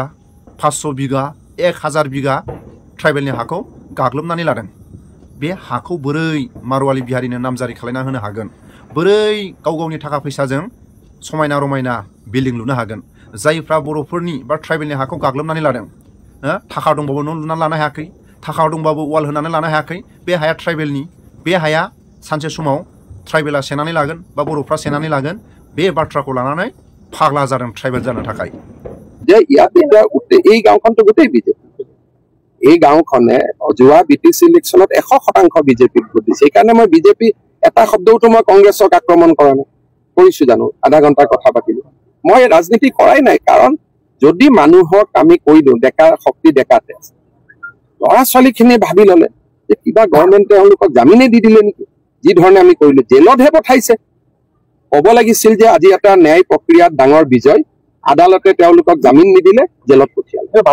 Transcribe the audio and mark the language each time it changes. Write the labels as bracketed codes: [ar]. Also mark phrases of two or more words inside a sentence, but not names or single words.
[brx] 500 बिगा 1000 बिगा ट्राइबेलनि हाखौ गाग्लोबनानै लादों बे हाखौ बोरै मारुवालि बिहारिनो नामजारि खालामना होनो हागोन बोरै गाव गावनि थाखा फैसाजों समायना रमायना बिल्डिं लुनो हागोन जायफ्रा बर'फोरनि बा ट्राइबेलनि हाखौ गाग्लोबनानै लादों थाखा दंबाबो न' लुनानै लानो हायाखै थाखा दंबाबो वाल होनानै लानो हायाखै बे हाया ट्राइबेलनि बे हाया सानसे समाव ट्राइबेला सेनानै लागोन बा बर'फ्रा सेनानै लागोन बे बाथ्राखौ लानानै फाग्ला जादों ट्राइबेल जानो थाखाय [as] যে ইয়াতে এই গাঁওখনটো গোটেই বিজেপি এই গাঁওখনে যোৱা বিটিচি ইলেকশ্যনত 100% বিজেপিক ভোট দিছে সেইকাৰণে মই বিজেপি এটা শব্দওতো মই কংগ্ৰেছক আক্ৰমণ কৰা নাই কৰিছো জানো আধা ঘণ্টা কথা পাতিলো মই ৰাজনীতি কৰাই নাই কাৰণ যদি মানুহক আমি কৈলো ডেকা শক্তি ডেকাতে আছে ল'ৰা ছোৱালীখিনিয়ে ভাবি ল'লে যে কিবা গভৰ্ণমেণ্টে তেওঁলোকক জামিনে দি দিলে নেকি যি ধৰণে আমি কৰিলো জেলতহে পঠাইছে ক'ব লাগিছিল যে আজি এটা ন্যায় প্ৰক্ৰিয়াত ডাঙৰ বিজয় আদালতে তেওঁলোকক জামিন নিদিলে, জেলত পঠিয়ালে।